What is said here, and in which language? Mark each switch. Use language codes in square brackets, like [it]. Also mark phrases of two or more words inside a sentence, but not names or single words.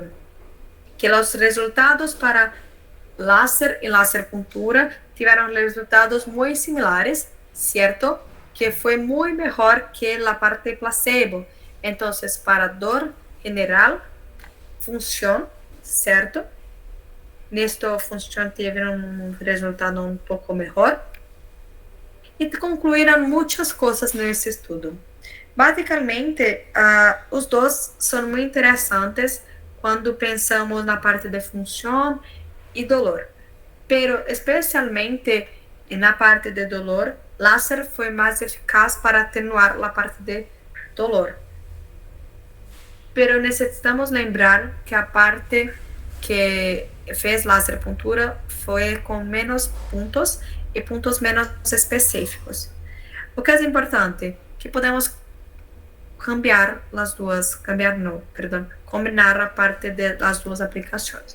[es] Que los resultados para láser y acupuntura tuvieron resultados muy similares, ¿cierto? Que fue muy mejor que la parte placebo. Entonces, para dor general, función, ¿cierto? Esta función tiene un resultado un poco mejor. [pt] E concluíram muitas coisas nesse estudo. Basicamente, os dois são muito interessantes quando pensamos na parte de função e dolor. Pero, especialmente na parte de dolor, láser foi mais eficaz para atenuar a parte de dolor. Pero necessitamos lembrar que a parte que fez laseropuntura foi com menos pontos e pontos menos específicos. O que é importante? Que podemos combinar a parte das duas aplicações.